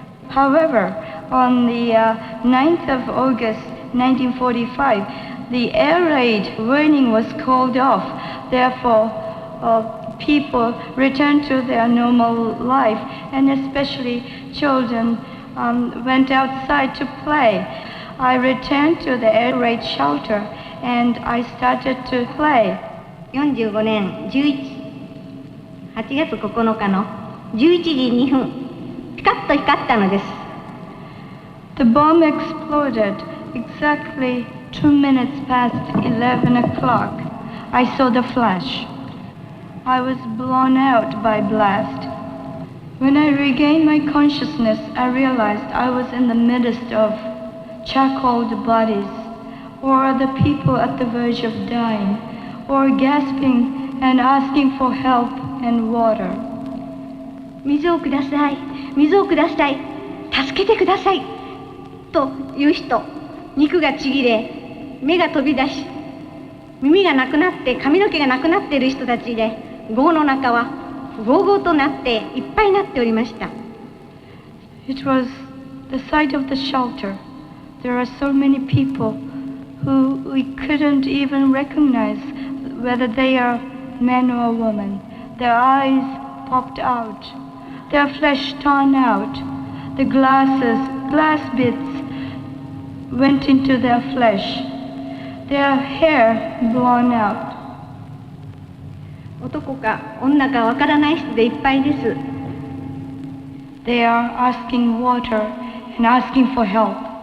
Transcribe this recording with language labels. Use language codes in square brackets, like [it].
[en] However, on the 9th of August 1945, the air raid warning was called off. Therefore, people returned to their normal life, and especially children went outside to play. I returned to the air raid shelter and I started to play. [ja] 45年8月9日の11時2分、ピカッと光ったのです。 [en] The bomb exploded exactly 2 minutes past 11 o'clock. I saw the flash. I was blown out by blast. When I regained my consciousness, I realized I was in the midst of charcoaled bodies, or the people at the verge of dying, or gasping and asking for help and water. [ja] 水をください、水をください、助けてくださいという人、肉がちぎれ、目が飛び出し、耳がなくなって髪の毛がなくなっている人たちで、壕の中はゴーゴーとなっていっぱいになっておりました。 [en] It was the sight of the shelter. There are so many people who we couldn't even recognize whether they are men or women. Their eyes popped out, their flesh torn out, the glass bits went into their flesh, their hair blown out. [ja] 男か女かわからない人でいっぱいです。 [en] They are asking water and asking for help.